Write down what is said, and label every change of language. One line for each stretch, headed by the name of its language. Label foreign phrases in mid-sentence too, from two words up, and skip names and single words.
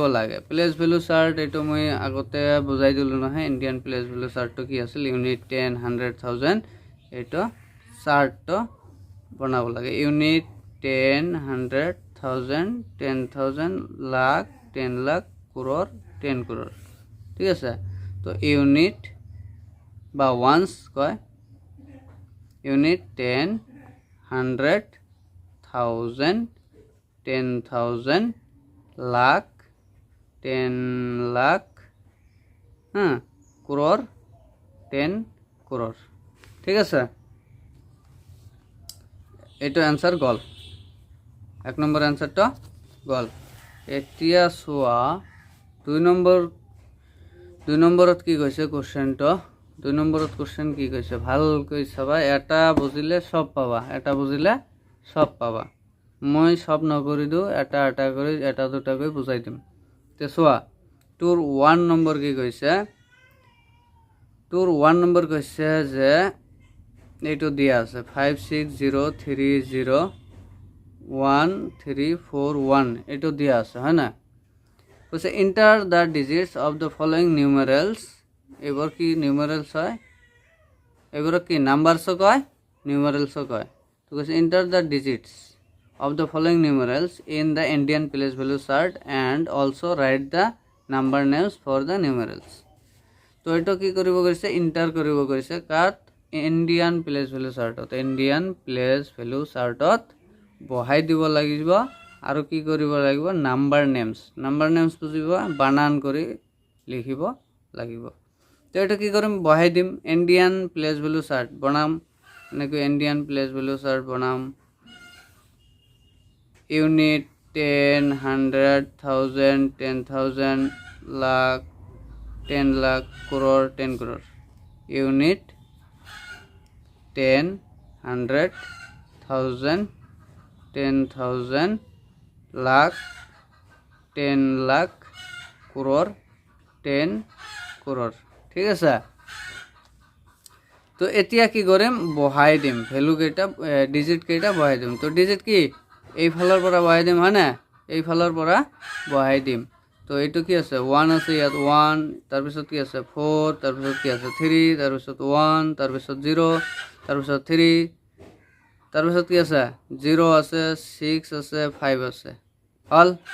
Assamese: লাগে
English: place value chart
Assamese: এইটো মই আগতে বুজাই দিলো নহয়
English: Indian place value chart
Assamese: কি আছিল ইউনিট 10 100,000 এইটো চাৰ্টটো বনাব লাগে ইউনিট 10 100,000 10,000 লাখ 10 লাখ crore 10 crore ঠিক আছে তো ইউনিট বা ওয়ান্স কয় ইউনিট 10 100,000 10,000 লাখ 10 লাখ crore 10 crore ঠিক আছে এইটো आंसर গল 1 নম্বৰ आंसरটো গল এতিয়া চোৱা 2 নম্বৰত কি কৈছে কোশ্চেনটো 2 নম্বৰত কোশ্চেন কি কৈছে ভালকৈ চাবা এটা বুজিলে সব পাবা মই সব নকৰি দিও এটা কৰি এটা দুটা কৰি বুজাই দিম তে চোৱা তোৰ 1 নম্বৰ কি কৈছে তোৰ 1 নম্বৰ কৈছে যে এইটো দিয়া আছে 56030131 এইটো দিয়া আছে হয় না কৈছে
English: enter the digits of the following numerals
Assamese: এবার কি নিউমেরালস হয় এবার কি নাম্বারসও কয় নিউমেরালসও কয় তো কৈছে
English: enter the digits of the following numerals in the Indian place value chart and also write the number names for the numerals
Assamese: তো এটা কি কৰিব কৈছে এন্টাৰ কৰিব কৈছে কাত
English: Indian place value chart Indian place value chart
Assamese: বহাই দিব লাগিব আৰু কি কৰিব লাগিব
English: number names
Assamese: বুজিব বানান কৰি লিখিব লাগিব তো এটা কি কৰিম বহাই দিম
English: Indian place value chart
Assamese: বনাম এনেকৈ
English: Indian place value chart
Assamese: বনাম
English: unit 10 100 1000 10,000 lakh 10 lakh crore 10 crore unit 10 100 1000 10,000 lakh 10 lakh crore 10 crore
Assamese: ঠিক আছে তো এতিয়া কি কৰিম বহাই দিম ভ্যালু কেইটা ডিজিট কেইটা বহাই দিম তো ডিজিট কি এই ফালৰ পৰা বহাই দিম হয় না এই ফালৰ পৰা বহাই দিম তো এইটো কি আছে 1 আছে ইয়াত 1 তাৰ পিছত কি আছে 4 তাৰ পিছত কি আছে 3 তাৰ পিছত 1 তাৰ পিছত 0 তাৰ পিছত 3 তাৰ পিছত কি আছে 0 আছে 6 আছে 5 আছে হল